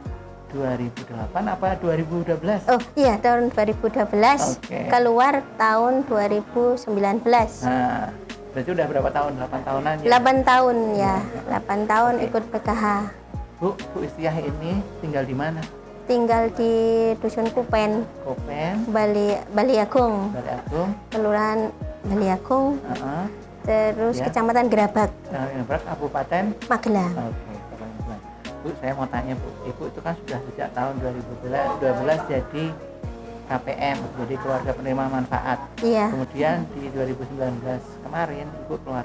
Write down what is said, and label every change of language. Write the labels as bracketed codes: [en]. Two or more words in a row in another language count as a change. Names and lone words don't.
[id] 2008 apa 2012? Oh iya, tahun 2012. Oke. Keluar tahun 2019. Nah, berarti udah berapa tahun? 8 tahunan ya? 8 tahun ya, 8 tahun Oke. ikut PKH. Bu Istiah ini tinggal di mana? Tinggal di Dusun Kupen, Kopen, Bali Agung, Bali Agung, Kelurahan Bali Agung, heeh. terus Ya. Kecamatan Gerabak, Kabupaten. Magelang. Oke, Kabupaten. Bu, saya mau tanya Bu, Ibu itu kan sudah sejak tahun 2012 jadi KPM, jadi keluarga penerima manfaat. Iya. Kemudian di 2019 kemarin Ibu keluar.